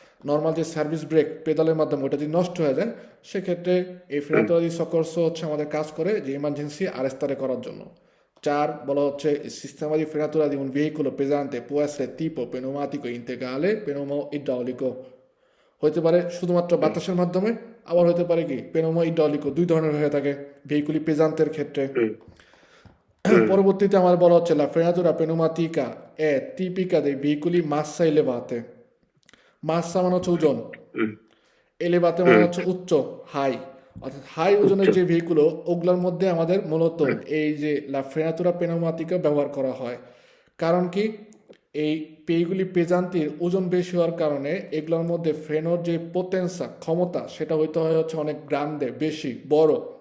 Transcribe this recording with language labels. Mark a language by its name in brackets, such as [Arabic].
[Bangla] Normal যে service break পেডালের মাধ্যমে ওটা যদি নষ্ট হয়ে যায় সেক্ষেত্রে এই ফ্রিনাতুরা দি সক্কর্স হচ্ছে আমাদের কাজ করে যে ইমার্জেন্সি আরেস্তারে করার জন্য। 4 বলা হচ্ছে [Italian] sistema di frenatura di un veicolo pesante può essere tipo pneumatico integrale pneumo idraulico, [Bangla] হতে পারে শুধুমাত্র বাতাসের মাধ্যমে, আবার হতে পারে কি পেনোমো ইড্রলিকো, দুই ধরনের হয়ে থাকে ভেহিকুলি পেজান্তের ক্ষেত্রে। পরবর্তীতে আমার বলা হচ্ছে [Italian] la frenatura pneumatica è tipica dei veicoli massa elevate। [Bangla] মাসা মানে হচ্ছে ওজন, এলেভাতে মানে হচ্ছে উচ্চ, হাই, অর্থাৎ হাই ওজনের যে ভেহিকুলো ওগুলোর মধ্যে আমাদের মূলত এই যে লা ফ্রেনাতুরা পেনোমাতিকা ব্যবহার করা হয়। কারণ কি এই পেইগুলি পেজান্তির ওজন বেশি হওয়ার কারণে এগুলোর মধ্যে ফ্রেনোর যে পোটেন্সা ক্ষমতা সেটা হইতে হয় হচ্ছে অনেক গ্রান্ডে, বেশি বড়।